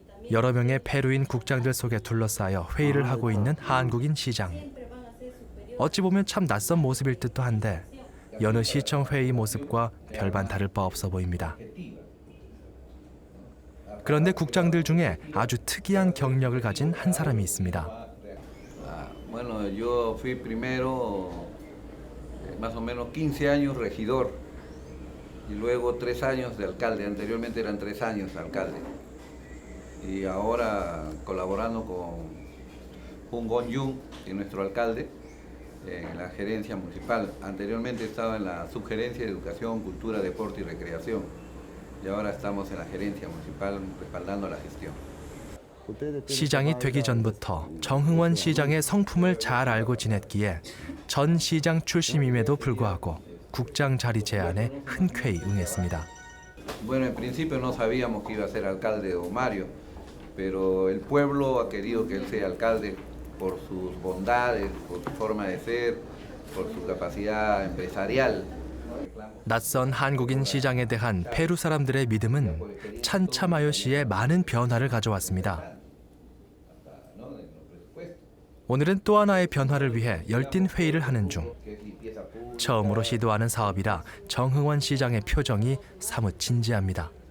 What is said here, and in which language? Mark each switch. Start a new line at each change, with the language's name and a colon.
Korean: 여러 명의 페루인 국장들 속에 둘러싸여 회의를 하고 있는 한국인 시장. 어찌 보면 참 낯선 모습일 듯도 한데 여느 시청 회의 모습과 별반 다를 바 없어 보입니다. 그런데 국장들 중에 아주 특이한 경력을 가진 한 사람이 있습니다.
Spanish: Bueno, yo fui primero más o menos 15 años regidor y luego 3 años de alcalde. Anteriormente eran 3 años alcalde. y ahora colaborando con Jun Gong-yung, que es nuestro alcalde, en la gerencia municipal. Anteriormente estaba en la subgerencia de Educación, Cultura, Deporte y Recreación y ahora estamos en la gerencia municipal respaldando la gestión.
Korean: 시장이 되기 전부터 정흥원 시장의 성품을 잘 알고 지냈기에 전 시장 출신임에도 불구하고 국장 자리 제안에 흔쾌히 응했습니다.
Spanish: Bueno, en principio no sabíamos que iba a ser alcalde don Mario, pero el pueblo ha querido que él sea alcalde por sus bondades, por su forma de ser, por su capacidad empresarial.
Korean: 낯선 한국인 시장에 대한 페루 사람들의 믿음은 찬차마요 씨의 많은 변화를 가져왔습니다. 오늘은 또 하나의 변화를 위해 열띤 회의를 하는 중 처음으로 시도하는 사업이라 정흥원 시장의 표정이 사뭇 진지합니다.